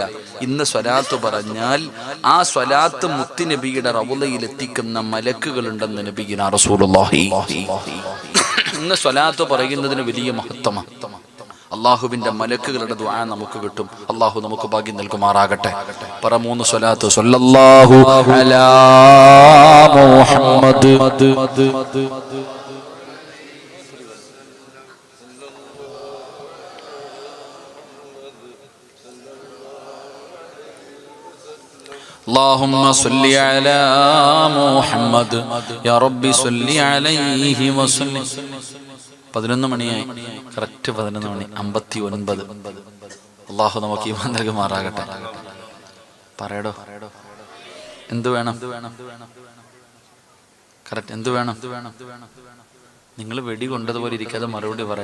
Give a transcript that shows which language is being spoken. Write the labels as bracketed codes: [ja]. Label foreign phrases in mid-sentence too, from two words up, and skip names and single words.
[ml] ഇന്ന് സ്വലാത്ത് പറഞ്ഞാൽ ആ സ്വലാത്ത് മുത്തുനബിയുടെ റൗളയിൽ എത്തിക്കുന്ന മലക്കുകളുണ്ടെന്ന് നബിയിന റസൂലുള്ളാഹി. ഇന്ന് സ്വലാത്ത് പറയുന്നതിന് വലിയ മഹത്വമാണ്. അല്ലാഹുവിന്റെ മലക്കുകളുടെ ദുആ നമുക്ക് കിട്ടും. അല്ലാഹു നമുക്ക് ഭാഗ്യം നൽകുമാറാകട്ടെ. പറ മൂന്ന് സ്വലാത്ത്. [ar] صلى الله على محمد اللهم صل على محمد يا ربي صل عليه وسلم. [ml] 11 മണിയായി. കറക്റ്റ് 11 മണി 59. അല്ലാഹു നമുക്ക് ഈമാൻ നൽകുമാറാകട്ടെ. പറയടോ, എന്ത് വേണം? കറക്റ്റ് എന്ത് വേണം? നിങ്ങൾ വെടി കൊണ്ടതുപോലെ ഇരിക്കാതെ മറുപടി പറ.